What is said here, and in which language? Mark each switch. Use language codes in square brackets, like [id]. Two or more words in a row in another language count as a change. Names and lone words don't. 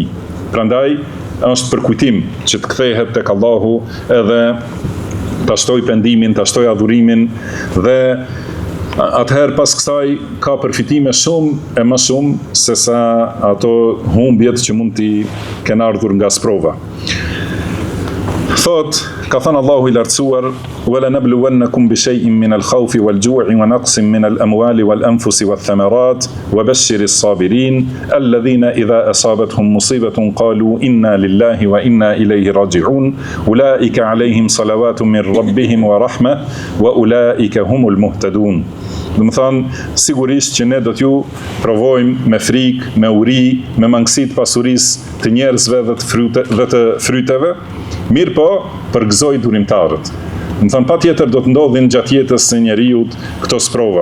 [sq] Prandaj është për kujtim që të kthehet tek Allahu edhe ta shtoj pendimin, ta shtoj adhurimin dhe atëherë pas kësaj ka përfitime shumë e më shumë se sa ato humbjet që mund t'i kenë ardhur nga sprova. Thot, ka thënë Allahu i lartësuar: [ar] "ولنبلونكم بشيء من الخوف والجوع ونقص من الأموال والأنفس والثمرات وبشر الصابرين الذين إذا أصابتهم مصيبة قالوا إنا لله وإنا إليه راجعون أولئك عليهم صلوات من ربهم ورحمة وأولئك هم المهتدون." [sq] Do të thonë, sigurisht që ne do t'ju provojmë me frikë, me uri, me mangësi të pasurisë të njerëzve dhe të fryteve, mirë po përgëzoj durimtarët. Do të thonë, patjetër do të ndodhin gjatë jetës së njeriut këto sprova.